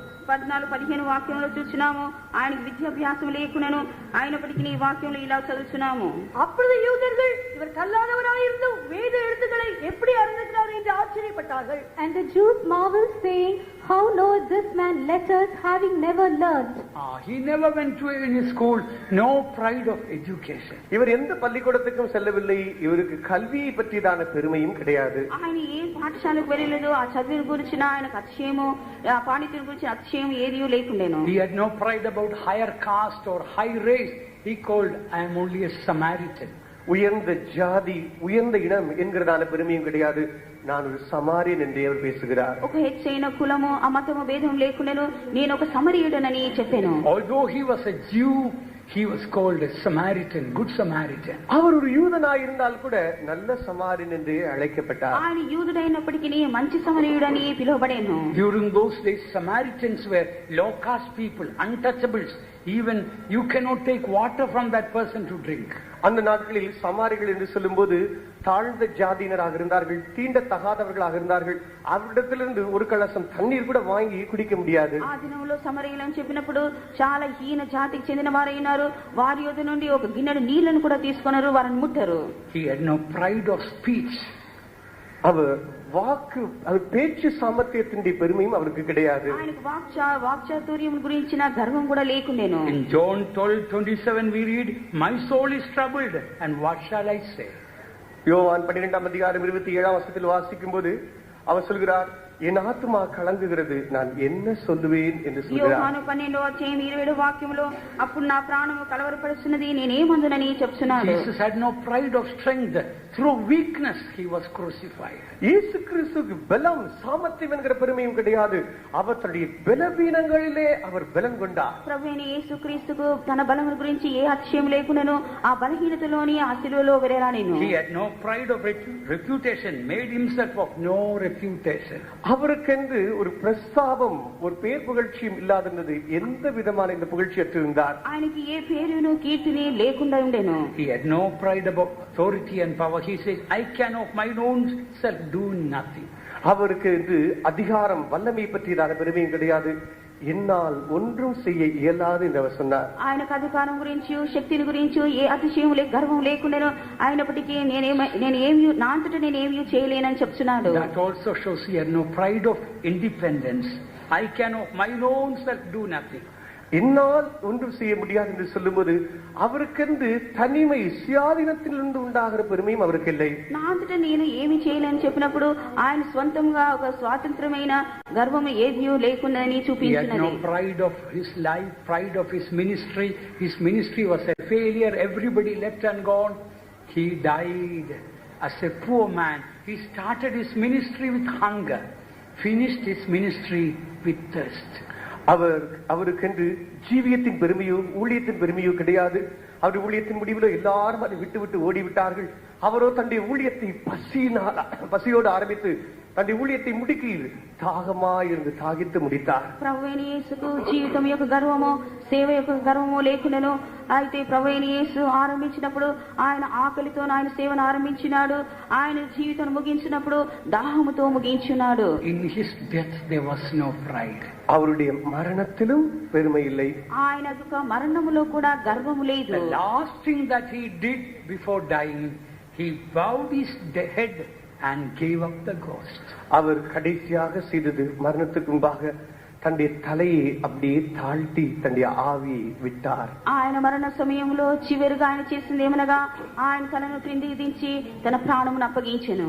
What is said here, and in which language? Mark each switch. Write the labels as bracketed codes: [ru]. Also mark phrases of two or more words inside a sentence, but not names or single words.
[te] 14-15 వాక్యంలో చూస్తున్నాము. ఆయనకు విద్యాభ్యాసం లేకున్నాను, అయినప్పటికీ ఈ వాక్యంలో ఇలా చదువుతున్నాము. [ta] அப்பொழுது யூதர்கள் இவர் கல்லாதவராயிருந்தும் வேத எழுத்துக்களை எப்படி அறிந்திருக்கிறார் என்று ஆச்சரியப்பட்டார்கள். [en] And the Jews marveled, saying, How knoweth this man letters, having never learned? He never went to any school. No pride of education. [ta] இவர் எந்த பள்ளிக்கூடத்துக்கும் செல்லவில்லை. இவருக்கு கல்வியை பற்றியதான பெருமையும் கிடையாது. [te] ఆయన ఏ పాఠశాలకు వెళ్ళలేదు. ఆ చదువు గురించిన ఆయనకు అతిశయము, ఆ పాండిత్యం గురించి అతిశయం ఏదీ లేకుండేను. [en] He had no pride about higher caste or high race. He called, I am only a Samaritan. [ta] உயர்ந்த ஜாதி, உயர்ந்த இனம் என்கிறதான பெருமையும் கிடையாது. நான் ஒரு சமாரியன் என்று அவர் பேசுகிறார். [te] ఒక హెచ్చైన కులము అమతము భేదం లేకుండెను. నేను ఒక సమరయుడనని చెప్పాను. [en] Although he was a Jew, he was called a Samaritan, good Samaritan. [ta] அவர் ஒரு யூதனாய் இருந்தால் கூட நல்ல சமாரியன் என்று அழைக்கப்பட்டார். [te] ఆయన యూదుడైనప్పటికీ మంచి సమరయుడని పిలువబడేను. [en] During those days, Samaritans were low caste people, untouchables. Even you cannot take water from that person to drink. [ta] அந்த நாட்களில் சமாரிகள் என்று சொல்லும்போது தாழ்ந்த ஜாதியினராக இருந்தார்கள், தீண்டத்தகாதவர்களாக இருந்தார்கள். அவரிடத்திலிருந்து ஒரு கலசம் தண்ணீர் கூட வாங்கி குடிக்க முடியாது. [te] ఆ దినంలో సమరయులని చెప్పినప్పుడు చాలా హీన జాతికి చెందిన వారైనారు. వారి యొద్ద నుండి ఒక గిన్నెడు నీళ్లను కూడా తీసుకొనరు, వారిని ముట్టరు. [en] He had no pride of speech. [ta] அவர் பேச்சு சாமர்த்தியத்தின் பெருமையும் அவருக்கு கிடையாது. [te] ఆయనకు వాక్చాతుర్యం గురించిన గర్వం కూడా లేకుండేను. [en] In John 12:27 we read, my soul is troubled and what shall I say? [ta] யோவான் 12:27 வாசிக்கும் போது அவர் சொல்கிறார், என் ஆத்துமா கலங்குகிறது, நான் என்ன சொல்லுவேன் என்று சொல்கிறார். [te] యోహాను 12:27 వాక్యంలో అప్పుడు నా ప్రాణము కలవరపడుతున్నది, నేనేమందునని చెప్తున్నాడు. [en] Jesus had no pride of strength. Through weakness he was crucified. [ta] இயேசு கிறிஸ்துவுக்கு பலம் சாமர்த்தியம் என்கிற பெருமையும் கிடையாது. அவர் தன்னுடைய பலவீனங்களிலே அவர் பலம் கொண்டார். [te] ప్రభువైన యేసుక్రీస్తుకు తన బలము గురించి ఏ అతిశయం లేకుండాను ఆ బలహీనతలోని ఆ శిలువలో వేరేరానేను. [en] He had no pride of reputation, made himself of no reputation. [ta] அவருக்கென்று ஒரு பிரஸ்தாபம், ஒரு பேர் புகழ்ச்சியும் இல்லாதிருந்தது. எந்த விதமான இந்த புகழ்ச்சியற்று இருந்தார். [te] ఆయనకి ఏ పేరును కీర్తిని లేకుండా ఉండేను. [en] He had no pride about authority and power. He says, I can of my own self do nothing. [ta] அவருக்கு என்று அதிகாரம் வல்லமை பற்றியதான பெருமையும் கிடையாது. என்னால் ஒன்றும் செய்ய இயலாது என்று அவர் சொன்னார். [te] ఆయనకు అధికారం గురించి, శక్తిని గురించి ఏ అతిశయం గర్వం లేకుండాను అయినప్పటికీ నా అంతటా నేనేమీ చేయలేనని చెప్తున్నాడు. [en] That also shows he had no pride of independence. I can of my own self do nothing. [ta] என்னால் ஒன்றும் செய்ய முடியாது என்று சொல்லும்போது அவருக்கென்று தனிமை சுயாதீனத்திலிருந்து உண்டாகிற பெருமையும் அவருக்கு இல்லை. [te] నా అంతటా నేను ఏమి చేయలేని చెప్పినప్పుడు ఆయన స్వంతంగా ఒక స్వాతంత్రమైన గర్వము ఏదియో లేకుండాని చూపించినది. [en] He had no pride of his life, pride of his ministry. His ministry was a failure. Everybody left and gone. He died as a poor man. He started his ministry with hunger, finished his ministry with thirst. [ta] அவருக்கென்று ஜீவியத்தின் பெருமையோ ஊழியத்தின் பெருமையோ கிடையாது. அவர் ஊழியத்தின் முடிவில் எல்லாரும் அதை விட்டு விட்டு ஓடிவிட்டார்கள். அவரோ தன்னுடைய ஊழியத்தை பசியோடு ஆரம்பித்து தன்னுடைய ஊழியத்தை முடுக்கி தாகமாயிருந்து தாகித்து முடித்தார். [te] ప్రభువైన యేసుకు జీవితం యొక్క గర్వమో సేవ యొక్క గర్వమో లేకుండాను. అయితే ప్రభువైన యేసు ఆరంభించినప్పుడు ఆయన ఆకలితో ఆయన సేవను ఆరంభించినాడు. ఆయన జీవితం ముగించినప్పుడు దాహముతో ముగించున్నాడు. [en] In his death there was no pride. [ta] அவருடைய மரணத்திலும் பெருமை இல்லை. [te] ఆయన యొక్క మరణములో కూడా గర్వము లేదు. [en] The last thing that he did before dying, he bowed his head and gave up the ghost. [ta] அவர் கடைசியாக செய்தது மரணத்துக்கு முன்பாக தன்னுடைய தலையை அப்படியே தாழ்த்தி தன்னுடைய ஆவியை விட்டார். [te] ఆయన మరణ సమయంలో చివరిగా ఆయన చేసింది ఏమనగా ఆయన తనను క్రిందికి దించి తన ప్రాణమును అప్పగించెను.